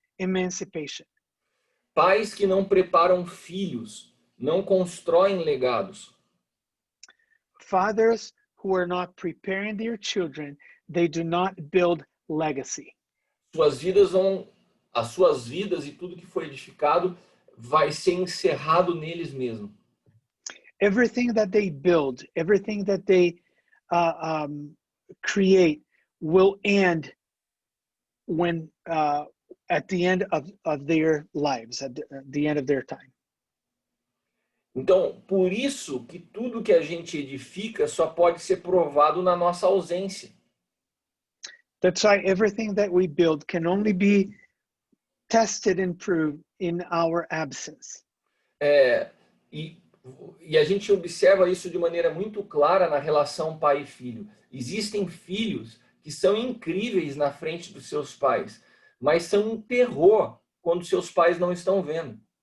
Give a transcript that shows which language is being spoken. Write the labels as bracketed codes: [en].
[en] emancipation. [pt] Pais que não preparam filhos, não constroem legados. [en] Fathers who are not preparing their children, they do not build legacy. [pt] As suas vidas e tudo que foi edificado vai ser encerrado neles mesmos. [en] Everything that they build, everything that they create will end when at the end of their lives, at the end of their time. [pt] Então, por isso que tudo que a gente edifica só pode ser provado na nossa ausência. [en] That's why everything that we build can only be tested and proved in our absence. [pt] E a gente observa isso de maneira muito clara na relação pai e filho. Existem filhos que são incríveis na frente dos seus pais, mas são um terror quando seus pais não estão vendo.